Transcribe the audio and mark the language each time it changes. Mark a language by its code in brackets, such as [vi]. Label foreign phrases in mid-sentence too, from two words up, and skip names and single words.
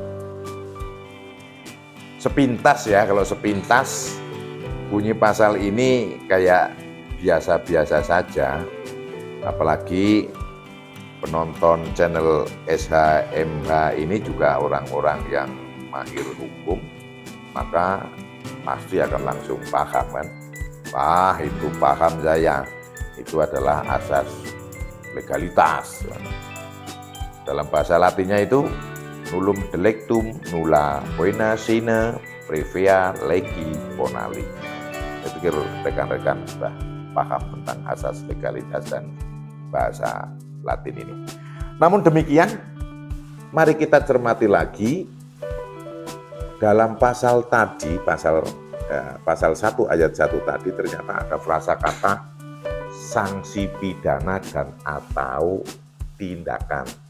[id] Sepintas ya, kalau sepintas bunyi pasal ini kayak biasa-biasa saja, apalagi penonton channel SHMH ini juga orang-orang yang mahir hukum, maka pasti akan langsung paham kan. Wah, itu paham saya, itu adalah asas legalitas. Dalam bahasa Latinnya itu [la] nullum delictum nulla poena sine previa legi bonali. [id] Saya pikir rekan-rekan sudah paham tentang asas legalitas dan bahasa Latin ini. Namun demikian, mari kita cermati lagi dalam pasal tadi, pasal 1 ayat 1 tadi ternyata ada frasa kata sanksi pidana dan atau tindakan.